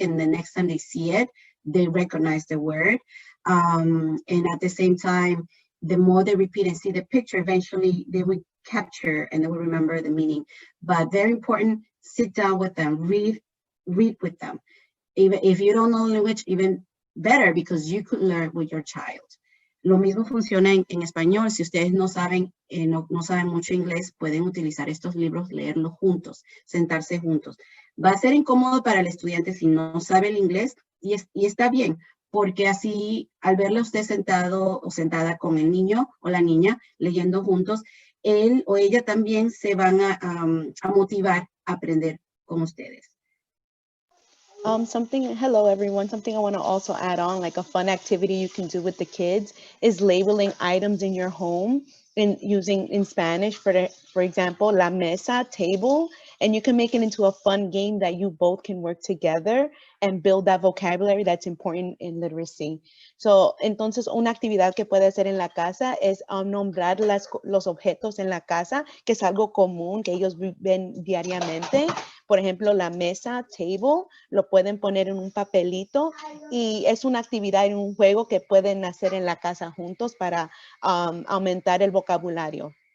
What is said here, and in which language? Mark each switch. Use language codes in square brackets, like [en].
[en] And the next time they see it, they recognize the word. And at the same time, the more they repeat and see the picture, eventually they will capture and they will remember the meaning. But very important, sit down with them, read with them. Even if you don't know language, even better, because you could learn with your child. [es] Lo mismo funciona en español. Si ustedes no saben, no saben mucho inglés, pueden utilizar estos libros, leerlos juntos, sentarse juntos. Va a ser incómodo para el estudiante si no sabe el inglés y está bien, porque así al verle a usted sentado o sentada con el niño o la niña leyendo juntos, él o ella también se van a motivar a aprender con ustedes. [en] Hello everyone, something I want to also add on, like a fun activity you can do with the kids is labeling items in your home and using in Spanish, for example, [es] la mesa, [en] table, and you can make it into a fun game that you both can work together and build that vocabulary that's important in literacy. [es] So, entonces, una actividad que puede hacer en la casa es nombrar los objetos en la casa, que es algo común que ellos ven diariamente. Por ejemplo, la mesa, table, lo pueden poner en un papelito y es una actividad en un juego que pueden hacer en la casa juntos para aumentar el vocabulario.